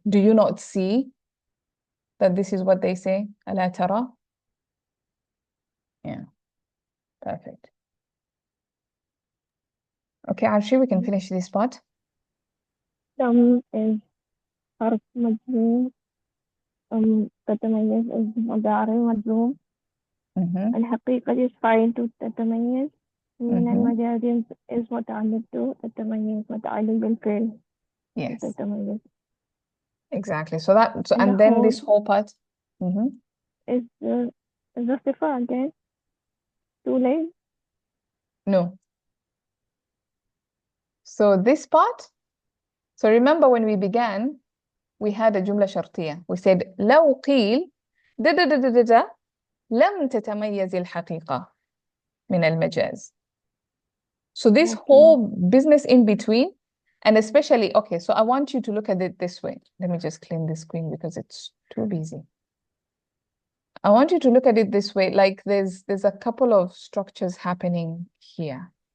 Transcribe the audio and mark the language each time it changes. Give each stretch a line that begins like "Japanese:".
English: Do you not see that this is what they say? Allah tara? Yeah. Perfect. Okay, Arshi, we can finish this part. Some is
Arabic: حرف مجزوم. تتميز is مضارع مجزوم. Mhm. الحقيقة is فاعل to تتميز. من Mhm. المجاز is متعلق to تتميز متعلق بالفعل
English: Yes,
Arabic: تتميز.
English: exactly. So that, so, And and the then whole this whole part. Mhm. is the صفة again. Too late. No. So this part, so remember when we began, we had a جملة شرطية. We said
Arabic: لو قيل لم تتميز الحقيقة من المجاز.
English: So this Okay. whole business in between, and especially, okay, so I want you to look at it this way. Let me just clean the screen because it's too busy. I want you to look at it this way, like there's a couple of structures happening here.